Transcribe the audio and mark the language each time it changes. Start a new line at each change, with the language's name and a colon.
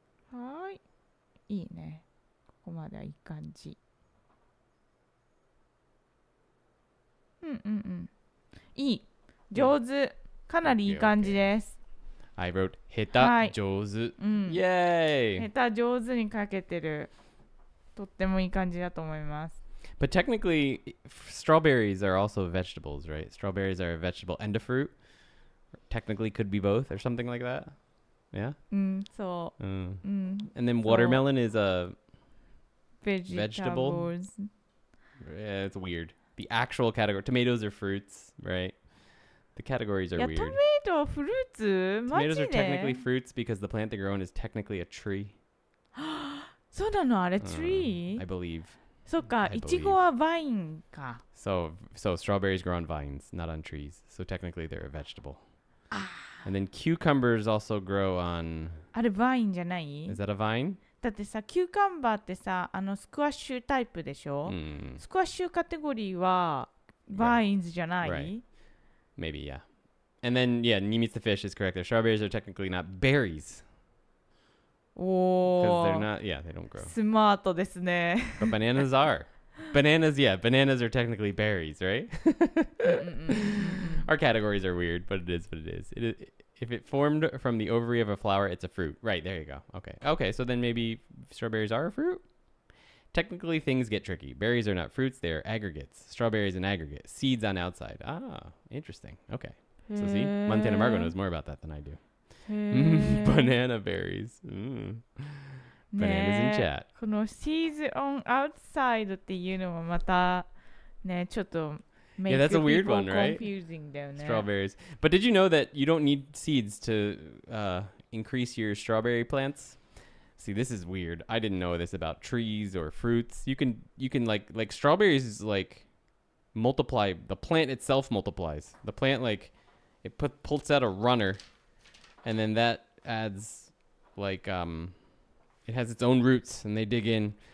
Japanese: はーい。いいね。ここまではいい感じ。うんうんいい上手かなりいい感じです
English: I wrote 下
Japanese: はい手上手うん
English: Yay!
Japanese: 下手上手に書けてるとってもいい感じだと思います
English: But technically, strawberries are also vegetables, right? Strawberries are a vegetable and a fruit. Technically, could be both or something like that. Yeah. うんそ Mm. ううん And then So- watermelon is a vegetables yeah, it's weird. The actual category, tomatoes are fruits, right? The categories are
Japanese: いや
English: weird.
Japanese: トメイトフルーツマ
English: Tomatoes ジ are technically fruits because the plant they grow in is technically a tree.
Japanese: そうなのあれツ
English: I リー believe.
Japanese: そっか
English: I
Japanese: いちごはバインか
English: So strawberries grow on vines, not on trees. So technically they're a vegetable. And then cucumbers also grow on.
Japanese: あれバインじゃない
English: Is that a vine?
Japanese: だってさキューカンバーってさスクワッシュタイプでしょ、 Mm, スクワッシュカテゴリーはバインズじゃない、
English: Right. maybe, yeah. And then, yeah, Nimitz the fish is correct. The strawberries are technically not berries お because they're not. Yeah, they don't grow.
Japanese: スマートですね
English: But bananas are. Bananas, yeah, bananas are technically berries, right? うんうんうんうん Our categories are weird, but it is what it is. If it formed from the ovary of a flower, it's a fruit. Right, there you go. Okay, so then maybe strawberries are a fruit? Technically, things get tricky. Berries are not fruits, they are aggregates. Strawberries an aggregate. Seeds on outside. Ah, interesting. Okay. So see, Montana Margo knows more about that than I do.
Japanese: へー
English: Banana berries. Bananas in
Japanese: ねえ
English: chat.
Japanese: この
English: seeds on outside
Japanese: っていうのもまたねちょっと
English: make that's a weird people one, right?
Japanese: confusing だよね
English: Strawberries. But did you know that you don't need seeds to increase your strawberry plants? See, this is weird. I didn't know this about trees or fruits. You can like strawberries like multiply. The plant itself multiplies. The plant it pulls out a runner, and then that adds like it has its own roots, and they dig in.